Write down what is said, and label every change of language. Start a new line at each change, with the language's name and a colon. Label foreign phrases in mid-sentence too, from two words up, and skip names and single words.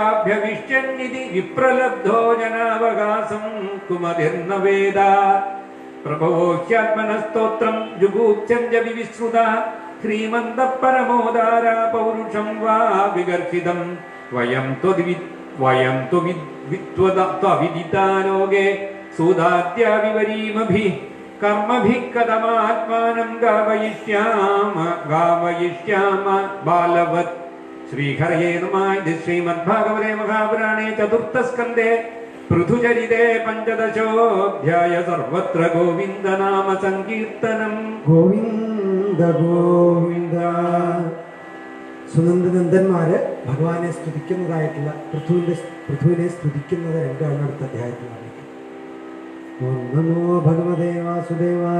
Sanskrit: स्याभ्यविष्यन्निति विप्रलब्धो जनावकाशं कुमतिर्न वेद प्रभवो ह्यात्मनस्तोत्रं जुगूप्स्यञ्च विविश्रुता श्रीमन्तः परमोदारा पौरुषं वा विगर्हितं वयं त्वविदिता लोके सूदाद्या विवरीमभिः कर्मभिः कथमात्मानं गावयिष्याम बालवत् श्रीहरये नमः। इति श्रीमद्भागवते महापुराणे चतुर्थस्कन्धे पृथुचरिते पञ्चदशोऽध्याय सर्वत्र गोविन्दनाम सङ्कीर्तनम्। ഗോവിന്ദ ഗോവിന്ദ.
Malayalam: സുനന്ദനന്ദന്മാര് ഭഗവാനെ സ്തുതിക്കുന്നതായിട്ടുള്ള പൃഥുവിനെ സ്തുതിക്കുന്നത് രണ്ടാണ് അടുത്ത അധ്യായത്തിൽ പറയുന്നത്.
Sanskrit: ഓം നമോ ഭഗവതേ വാസുദേവായ.